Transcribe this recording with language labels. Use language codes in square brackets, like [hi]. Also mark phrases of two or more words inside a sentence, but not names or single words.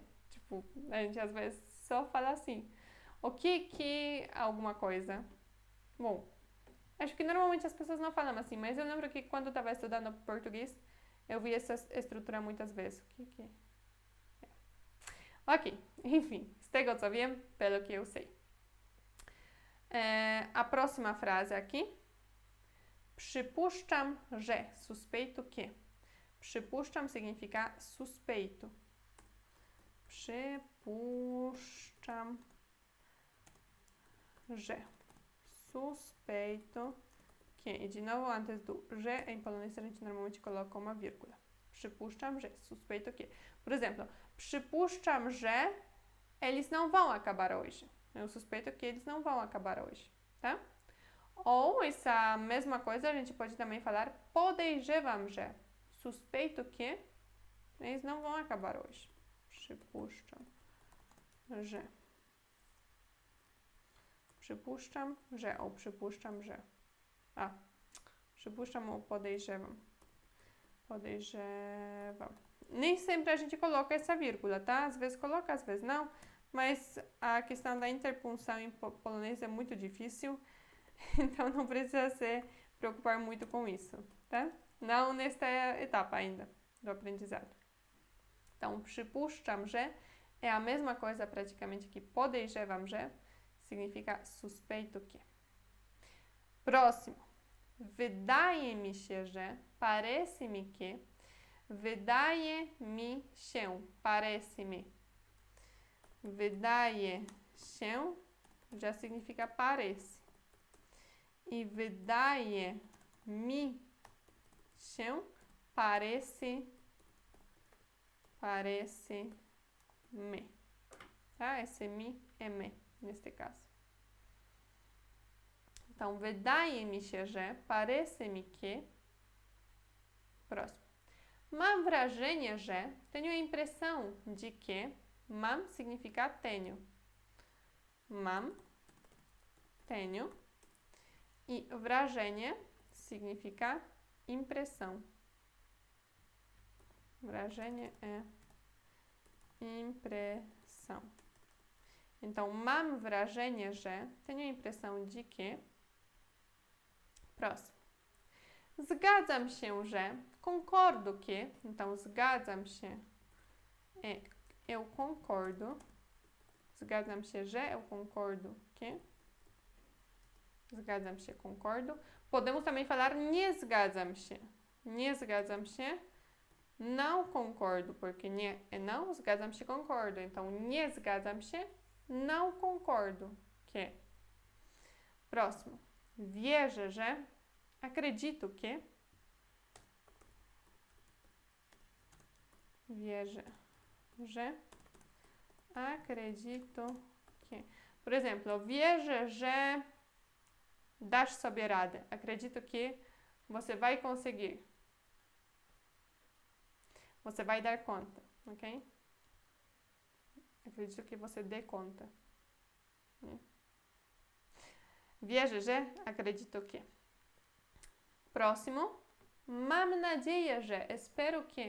[pt] Tipo, a gente às vezes só fala assim. O que alguma coisa? Bom, acho que normalmente as pessoas não falam assim, mas eu lembro que quando eu estava estudando português, eu vi essa estrutura muitas vezes. O que é? Ok, enfim, [pl] z tego co wiem, [pt] pelo que eu sei. A próxima frase aqui. [pl] Przypuszczam, że, [pt] suspeito que. Przypuszczam significa suspeito. [pl] Przypuszczam, że. [pt] Suspeito que. E de novo, antes do że, em polonês a gente normalmente coloca uma vírgula. [pl] Przypuszczam, że. [pt] Suspeito que. Por exemplo, [pl] przypuszczam, że [pt] eles não vão acabar hoje. Eu suspeito que eles não vão acabar hoje, tá? Ou essa mesma coisa a gente pode também falar [pl] podejrzewam, że. [pt] Suspeito que eles não vão acabar hoje. [pl] Przypuszczam, że. Przypuszczam, że. Ou przypuszczam, że. Przypuszczam ou podejrzewam. Podejrzewam. [pt] Nem sempre a gente coloca essa vírgula, tá? Às vezes coloca, às vezes não. Mas a questão da interpunção em polonês é muito difícil. Então não precisa se preocupar muito com isso, tá? Não nesta etapa ainda do aprendizado. Então, [pl] przypuszczam, że [pt] é a mesma coisa praticamente que [pl] podejrzewam, że [pt] significa suspeito que. Próximo. [pl] Wydaje mi się, że, [pt] parece-me que, [pl] wydaje mi się, [pt] parece-me. [pl] Wydaje się [pt] já significa parece. [pl] I wydaje mi się, [pt] parece me. Tá? Esse mi é me, neste caso. Então, [pl] wydaje mi się, że, [pt] parece mi que. Próximo. [pl] Mam wrażenie, że, [pt] tenho a impressão de que, mam significa tenho. [pl] Mam, tenho. [pt] E wrażenie significa impressão. Wrażenie é impressão. Então, [pl] mam wrażenie, że, [pt] tenho a impressão de que. Próximo. [pl] Zgadzam się, że, [pt] concordo que. Então, [pl] zgadzam się [pt] é eu concordo. [pl] Zgadzam się, że, [pt] eu concordo que. [pl] Zgadzam się, [pt] concordo. Podemos também falar [pl] nie zgadzam się. Nie zgadzam się, [pt] não concordo, porque nie é não, [pl] zgadzam się, [pt] concordo. Então, [pl] nie zgadzam się, [pt] não concordo que. Próximo. [pl] Wierzę, że, [pt] acredito que. [pl] Wierzę, że, [pt] acredito que. Por exemplo, [pl] wierzę, że dasz sobie radę. [pt] Acredito que você vai conseguir. Você vai dar conta, ok? Acredito que você dê conta. [pl] Wierzę, że, [pt] acredito que. Próximo. [pl] Mam nadzieję, że, [pt] espero que.